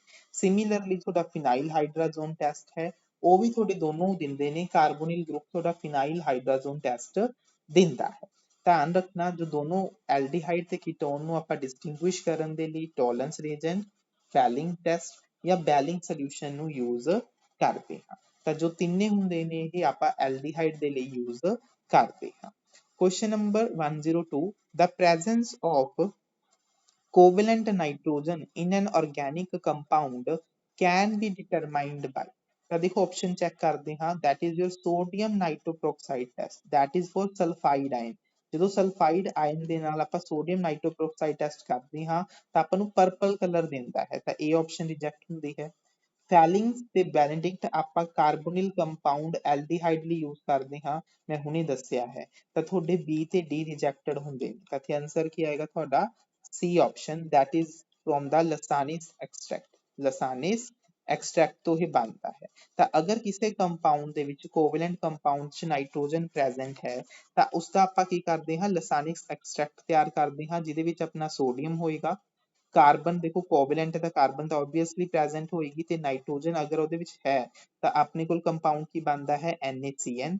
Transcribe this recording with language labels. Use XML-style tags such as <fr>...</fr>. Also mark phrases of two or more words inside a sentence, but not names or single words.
<pa>ਸਿਮਿਲਰਲੀ ਤੁਹਾਡਾ</pa> <en>phenyl hydrazone test</en> <pa>ਹੈ ਉਹ ਵੀ ਤੁਹਾਡੇ ਦੋਨੋਂ ਦਿੰਦੇ ਨੇ,</pa> <en>carbonyl group</en> <pa>ਤੁਹਾਡਾ</pa> <en>phenyl hydrazone test</en> <pa>ਦਿੰਦਾ ਹੈ। ਧਿਆਨ ਰੱਖਣਾ ਜੋ ਦੋਨੋਂ ਐਲਡੀਹਾਈਡ ਤੇ ਕੀਟੋਨ ਨੂੰ ਆਪਾਂ ਡਿਸਟਿੰਗੁਇਸ਼ ਕਰਨ ਦੇ ਲਈ</pa> <en>Tollens reagent, Fehling test</en> <pa>ਜਾਂ</pa> <en>Belling solution</en> <pa>ਨੂੰ ਯੂਜ਼ ਕਰਦੇ ਹਾਂ। ਤਾਂ ਜੋ ਤਿੰਨੇ ਹੁੰਦੇ ਨੇ ਇਹ ਆਪਾਂ ਐਲਡੀਹਾਈਡ ਦੇ ਲਈ ਯੂਜ਼ ਕਰਦੇ ਹਾਂ।</pa> <en>Question number 102, the presence of covalent nitrogen in an organic compound can be determined by।</en> <pa>ਤਾਂ ਦੇਖੋ</pa> <en>option check</en> <pa>ਕਰਦੇ ਹਾਂ,</pa> <en>that is your sodium nitroperoxide test, that is for sulfide ion।</en> <pa>ਜਦੋਂ</pa> <en>sulfide ion</en> <pa>ਦੇ ਨਾਲ ਆਪਾਂ</pa> <en>sodium nitroperoxide test</en> <pa>ਕਰਦੇ ਹਾਂ ਤਾਂ ਆਪਾਂ ਨੂੰ</pa> <en>purple colour</en> <pa>ਦਿੰਦਾ ਹੈ, ਤਾਂ ਇਹ ਆਪਸ਼ਨ ਰਿਜੈਕਟ ਹੁੰਦੀ ਹੈ। ਫੈਲਿੰਗਸ ਤੇ ਬੈਨੇਡਿਕਟ ਆਪਾਂ</pa> <en>carbonyl compound aldehyde</en> <pa>ਲਈ ਯੂਜ਼ ਕਰਦੇ ਹਾਂ, ਮੈਂ ਹੁਣੇ ਦੱਸਿਆ ਹੈ। ਤਾਂ ਤੁਹਾਡੇ ਬੀ ਤੇ ਡੀ ਰਿਜੈਕਟਡ ਹੁੰਦੇ ਨੇ, ਤਾਂ ਇੱਥੇ ਆਨਸਰ ਕੀ ਆਏਗਾ ਤੁਹਾਡਾ ਸੀ ਆਪਸ਼ਨ,</pa> <en>that is from the Lasanis extract. Lasanis extract</en> <pa>ਤੋਂ ਹੀ ਬਣਦਾ ਹੈ। ਤਾਂ ਅਗਰ ਕਿਸੇ ਕੰਪਾਊਂਡ ਦੇ ਵਿੱਚ</pa> <en>covalent compound</en> <pa>'ਚ</pa> <en>nitrogen present</en> <pa>ਹੈ ਤਾਂ ਉਸਦਾ ਆਪਾਂ ਕੀ ਕਰਦੇ ਹਾਂ,</pa> <en>Lasanik extract</en> <pa>ਤਿਆਰ ਕਰਦੇ ਹਾਂ, ਜਿਹਦੇ ਵਿੱਚ ਆਪਣਾ ਸੋਡੀਅਮ ਹੋਏਗਾ, ਕਾਰਬਨ ਦੇਖੋ ਕੋਵੈਲੈਂਟ ਹੈ ਤਾਂ ਕਾਰਬਨ ਤਾਂ</pa> <en>obviously present</en> <pa>ਹੋਏਗੀ, ਤੇ ਨਾਈਟ੍ਰੋਜਨ ਅਗਰ ਉਹਦੇ ਵਿੱਚ ਹੈ ਤਾਂ ਆਪਣੇ ਕੋਲ ਕੰਪਾਊਂਡ ਕੀ ਬਣਦਾ ਹੈ, NaCN।</pa>